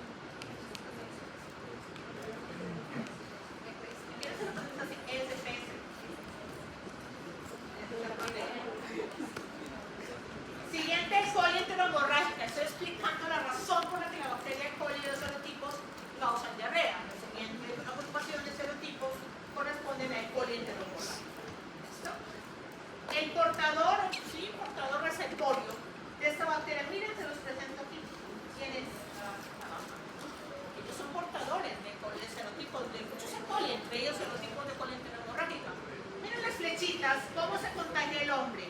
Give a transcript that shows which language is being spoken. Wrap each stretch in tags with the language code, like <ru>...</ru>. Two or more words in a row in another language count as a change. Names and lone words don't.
<es>¿Quieres que lo ponemos así? ESPS. Siguiente, coli enterohemorrágica. Estoy explicando la razón por la que la bacteria E. coli y los serotipos causan diarrea. Las siguientes agrupaciones de serotipos corresponden a E. coli enterohemorrágica. ¿Listo? El portador, sí, portador reservorio de esta bacteria, miren, se los presento aquí. ¿Quién es? Ellos son portadores de coli, de serotipos, de muchos E. coli, entre ellos serotipos de coli enterohemorrágica. Miren las flechitas, ¿cómo se contagia el hombre?</es>